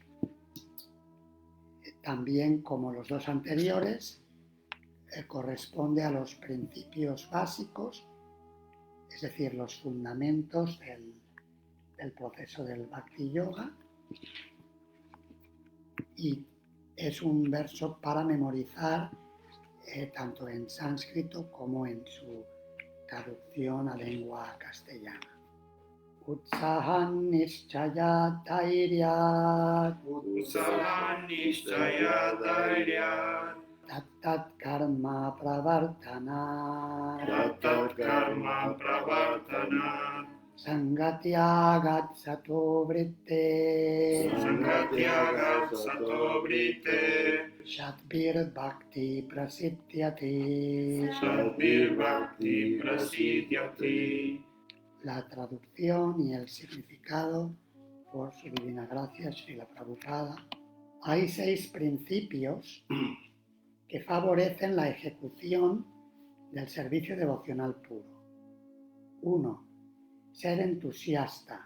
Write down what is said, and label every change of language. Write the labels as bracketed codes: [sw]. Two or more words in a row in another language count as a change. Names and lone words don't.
[es] También, como los dos anteriores, corresponde a los principios básicos, es decir, los fundamentos del proceso del Bhakti Yoga. Y es un verso para memorizar tanto en sánscrito como en su traducción a lengua castellana. [sa] उत्साहात् निश्चयात् धैर्यात् तत् कर्म प्रवर्तनात् सङ्गत्यागात् सतो वृत्तेः षड्भिः भक्तिः प्रसिध्यति. [es] La traducción y el significado por su divina gracia, Srila Prabhupada. Hay 6 principios que favorecen la ejecución del servicio devocional puro. 1. Ser entusiasta.